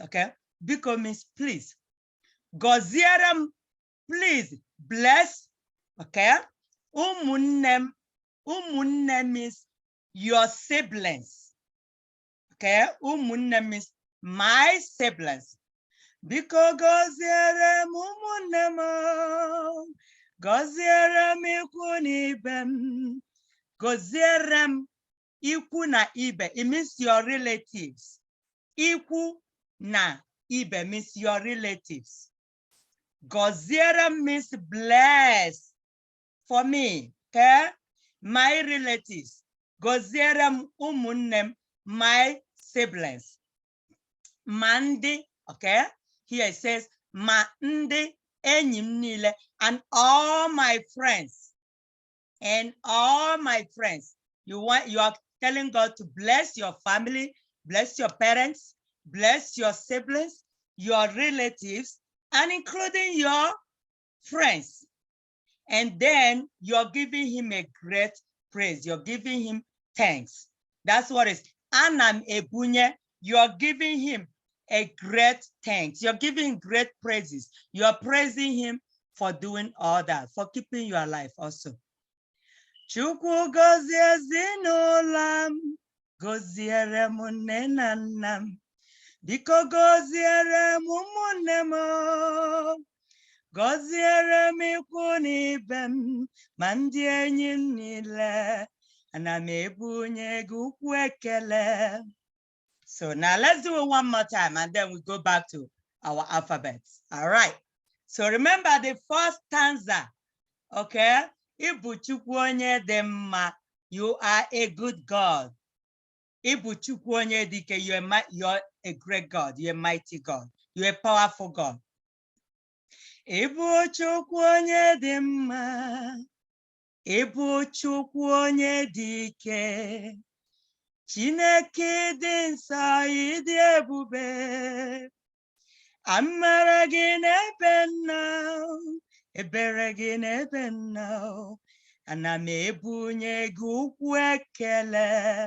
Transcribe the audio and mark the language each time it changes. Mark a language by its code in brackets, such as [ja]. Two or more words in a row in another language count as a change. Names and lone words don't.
[en] Okay? Biko means please. Gọziere, please bless. Okay? Ụmụnne means your siblings. Okay? Ụmụnne means my siblings. [ig] Biko gọziere m ụmụnne m, gọziere m ikwu na ibe m, gọziere m ikwu na ibe. [en] It means your relatives. [ig] Ikwu na ibe [en] means your relatives. Gọziere means bless for me, okay? My relatives. [ig] Gọziere ụmụnne, [en] my siblings. Mandi, okay? Here it says, [ig] ma ndị enyi m niile, [en] and all my friends. And all my friends. You are telling God to bless your family, bless your parents, bless your siblings, your relatives, and including your friends. And then you're giving him a great praise. You're giving him thanks. That's what it is. [ig] Anam ebunye, [en] you're giving him a great thanks. You're giving great praises. You're praising him for doing all that, for keeping you alive also. [ig] Chukwu gozie ezinụlọ m, goziere m nne na nna m, biko goziere m ụmụnne m, goziere m ikwu na ibe m, ma ndị enyi m niile, ana m ebunye gị ukwu ekele. [en] So now let's do it one more time and then we go back to our alphabets. All right. So remember the first stanza, okay? [ig] Ịbụ Chukwu onye dị mma, [en] you are a good God. [ig] Ịbụ Chukwu onye dị ike, [en] you're a great God, you're a mighty God, you're a powerful God. [ig] Ịbụ Chukwu onye dị mma, ịbụ Chukwu onye dị ike, Chineke dị nsọ, ịdị ebube, amara gị n'ebe nọ, ebere gị n'ebe nọ, ana m ebunye gị ukwu ekele.